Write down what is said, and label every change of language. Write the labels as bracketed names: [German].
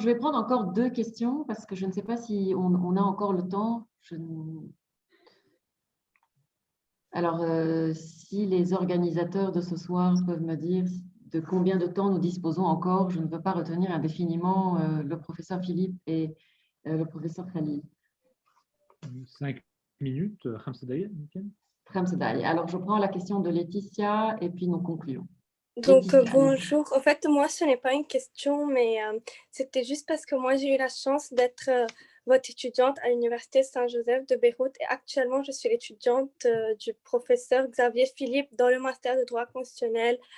[French] Je vais prendre encore 2 questions parce que je ne sais pas si on a encore le temps. Alors, si les organisateurs de ce soir peuvent me dire de combien de temps nous disposons encore, je ne veux pas retenir indéfiniment le professeur Philippe et le professeur Khalil. 5 minutes, [Arabic] 5 دقائق يمكن. 5 دقائق. [French] Alors, je prends la question de Laetitia et puis nous concluons. Donc, Laetitia, bonjour. En fait, moi, ce n'est pas une question, mais c'était juste parce que moi, j'ai eu la chance d'être votre étudiante à l'Université Saint-Joseph de Beyrouth et actuellement, je suis l'étudiante du professeur Xavier Philippe dans le master de droit constitutionnel.